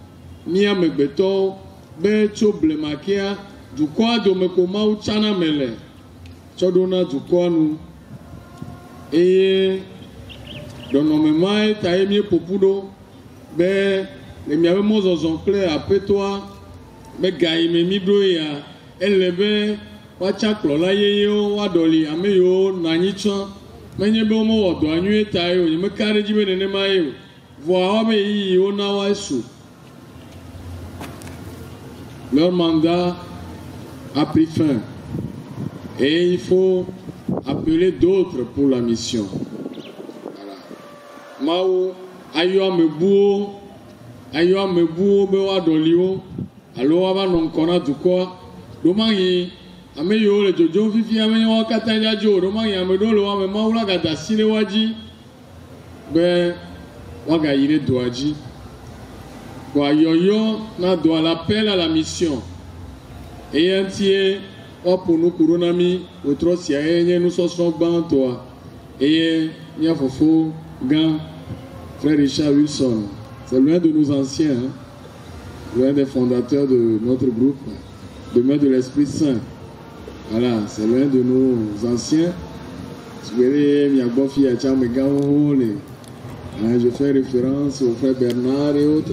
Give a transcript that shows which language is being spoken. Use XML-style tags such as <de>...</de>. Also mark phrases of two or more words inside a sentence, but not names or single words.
<ee>be tso blema kea dukɔa dome ko Mawu tsana me le tsɔ ɖo na dukɔa nu eye dɔnɔme mae ta ye mie ƒoƒu ɖo be le miaƒe mɔzɔzɔ kple aƒetɔa be ga yi me mi ɖo ya ele be woatsa kplɔla yeyewo woaɖɔli ame yiwo nɔ anyi tsɔ menye be womewɔ dɔa nyuie ta ye o nye meka ɖe dzi be nenema ye o voa woame yiyi wona woa su.</ee> <fr>Leur mandat a pris fin et il faut appeler d'autres pour la mission. Voilà.</fr> <ee>Mawu ayɔ amebuwo be woaɖɔli wo alo woava nɔ ŋkɔ na dukɔa ɖomahi ame yiwo le dzodzom fifi ame wo katã dzadzi o ɖomahi ame ɖewo le woame Mawu la gada asi ɖe woa dzi be woagayi ɖe dɔa dzi. Yɔyɔ na dɔa</ee> <fr>l'appel à la mission</fr> <ee>eya ŋutie woaƒo nuku ɖo na mi wòtrɔ sia ye nye nusɔsrɔ̃ gbãtɔa eye mia fofo gã</ee> <fr>frère Richard Wilson, c'est l'un de nos anciens, hein? L'un des fondateurs de notre groupe, Demain de l'Esprit Saint. Voilà, c'est l'un de nos anciens. Je fais référence au frère Bernard et autres.</fr>